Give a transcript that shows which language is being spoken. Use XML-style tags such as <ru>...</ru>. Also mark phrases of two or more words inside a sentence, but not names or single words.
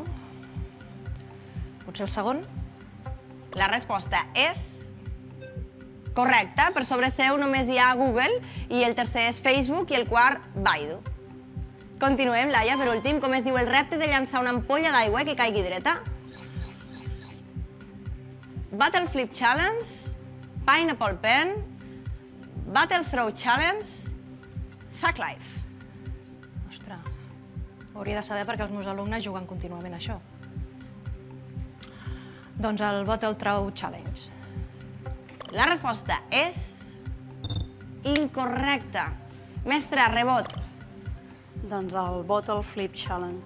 <ca>Potser el segon? La resposta és... correcta. Per sobre seu només hi ha Google i el tercer és Facebook i el quart, Baidu. Continuem, Laia, per últim, com es diu el repte de llançar una ampolla d'aigua que caigui dreta? Battle Flip Challenge, Pineapple Pen, Battle Throw Challenge, Thug Life. Ostres, ho hauria de saber perquè els meus alumnes juguen contínuament a això. Doncs el Battle Throw Challenge. La resposta és... incorrecta. Mestre, Rebot. Doncs el Bottle Flip Challenge.</ca>